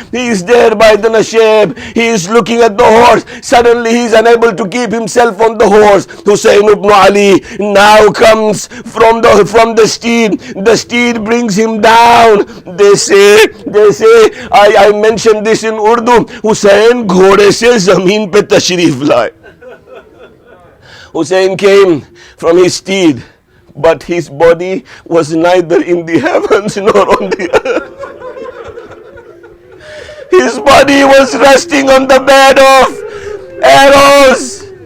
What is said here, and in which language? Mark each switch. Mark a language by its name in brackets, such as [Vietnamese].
[English] He is there by the Nashib. He is looking at the horse. Suddenly he is unable to keep himself on the horse. Hussein ibn Ali now comes from the steed. The steed brings him down. They say, I mentioned this in Urdu. [Urdu] Hussein घोड़े से जमीन पे तशरीफ लाए. [English] Hussein came from his steed, but his body was neither in the heavens nor on the earth. His body was resting on the bed of arrows.